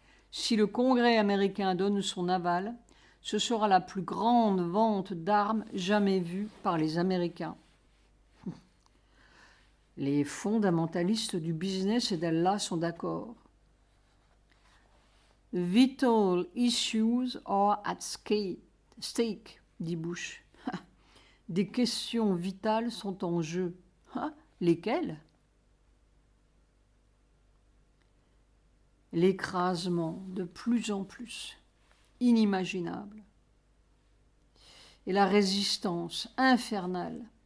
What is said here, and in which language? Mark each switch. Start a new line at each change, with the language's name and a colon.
French: Si le Congrès américain donne son aval, ce sera la plus grande vente d'armes jamais vue par les Américains. Les fondamentalistes du business et d'Allah sont d'accord.
English: Vital issues are at stake,
French: dit Bush. Des questions vitales sont en jeu. Lesquelles? L'écrasement de plus en plus, inimaginable. Et la résistance infernale.